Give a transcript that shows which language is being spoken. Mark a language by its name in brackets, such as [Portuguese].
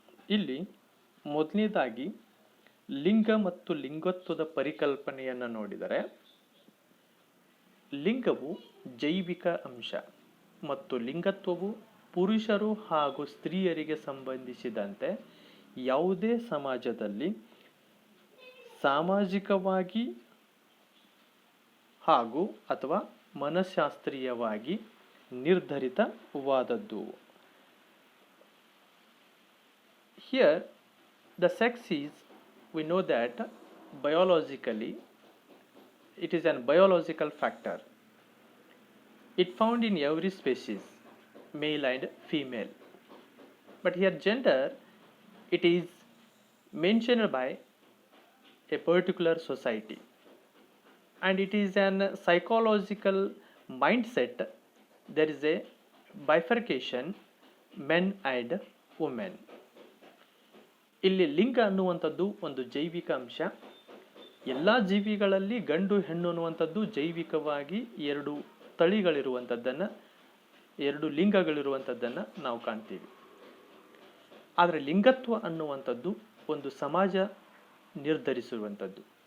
[Kannada] ಇಲ್ಲಿ ಮೊದಲನೇದಾಗಿ ಲಿಂಗ ಮತ್ತು ಲಿಂಗತ್ವದ ಪರಿಕಲ್ಪನೆಯನ್ನು ನೋಡಿದರೆ, ಲಿಂಗವು ಜೈವಿಕ ಅಂಶ ಮತ್ತು ಲಿಂಗತ್ವವು ಪುರುಷರು ಹಾಗೂ ಸ್ತ್ರೀಯರಿಗೆ ಸಂಬಂಧಿಸಿದಂತೆ ಯಾವುದೇ ಸಮಾಜದಲ್ಲಿ ಸಾಮಾಜಿಕವಾಗಿ ಹಾಗೂ ಅಥವಾ ಮನಃಶಾಸ್ತ್ರೀಯವಾಗಿ ನಿರ್ಧರಿತವಾದದ್ದು. [English] Here the sex is, we know that biologically it is a biological factor. It found in every species, male and female. But here gender, it is mentioned by a particular society, and it is an psychological mindset. There is a bifurcation, men and women. [Kannada] ಇಲ್ಲಿ ಲಿಂಗ ಅನ್ನುವಂಥದ್ದು ಒಂದು ಜೈವಿಕ ಅಂಶ. ಎಲ್ಲ ಜೀವಿಗಳಲ್ಲಿ ಗಂಡು ಹೆಣ್ಣು ಅನ್ನುವಂಥದ್ದು ಜೈವಿಕವಾಗಿ ಎರಡು ತಳಿಗಳಿರುವಂಥದ್ದನ್ನು, ಎರಡು ಲಿಂಗಗಳಿರುವಂಥದ್ದನ್ನು ನಾವು ಕಾಣ್ತೀವಿ. ಆದರೆ ಲಿಂಗತ್ವ ಅನ್ನುವಂಥದ್ದು ಒಂದು ಸಮಾಜ ನಿರ್ಧರಿಸಿರುವಂಥದ್ದು.